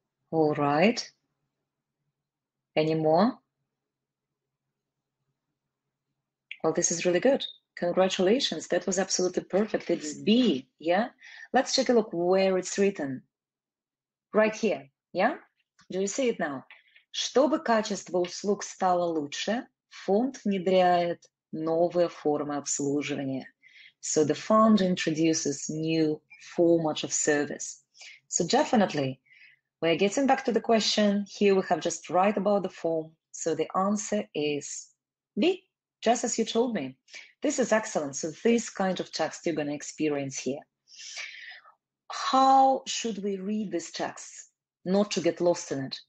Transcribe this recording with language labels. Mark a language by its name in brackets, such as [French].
[English] All right. Any more? Well, this is really good. Congratulations, that was absolutely perfect. It's B, yeah? Let's take a look where it's written. Right here, yeah? Do you see it now? [Russian] Чтобы качество услуг стало лучше, фонд внедряет новые формы обслуживания. [English] So the fund introduces new format of service. So definitely, we're getting back to the question. Here we have just right about the form. So the answer is B. Just as you told me. This is excellent. So this kind of text you're going to experience here. How should we read this text not to get lost in it?